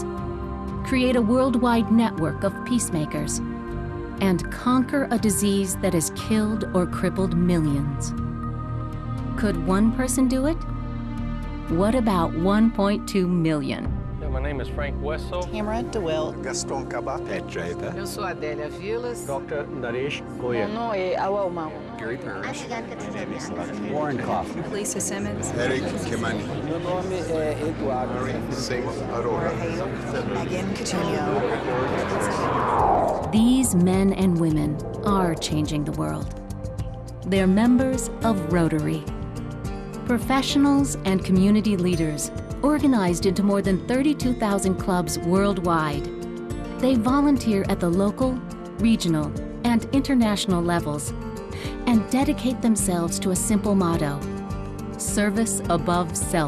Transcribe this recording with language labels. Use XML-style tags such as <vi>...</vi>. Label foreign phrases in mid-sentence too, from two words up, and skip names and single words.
<en>Create a worldwide network of peacemakers and conquer a disease that has killed or crippled millions. Could one person do it? What about 1.2 million? My name is Frank Wessel. Tamara DeWitt. Gaston Cabat. Pat Draper.</en> <pt>Eu sou Adélia Vilas.</pt> <en>Dr. Naresh Goyal.</en> <fr>Mon nom est Awa Umau.</fr> <en>Gary Parrish. Warren Coffey. Lisa Simmons. Eric Kimani.</en> <pt>Meu nome é Eduardo.</pt> <en>Singh Arora. Megan Coutinho. These men and women are changing the world. They're members of Rotary. Professionals and community leaders organized into more than 32,000 clubs worldwide. They volunteer at the local, regional, and international levels and dedicate themselves to a simple motto: service above self.</en>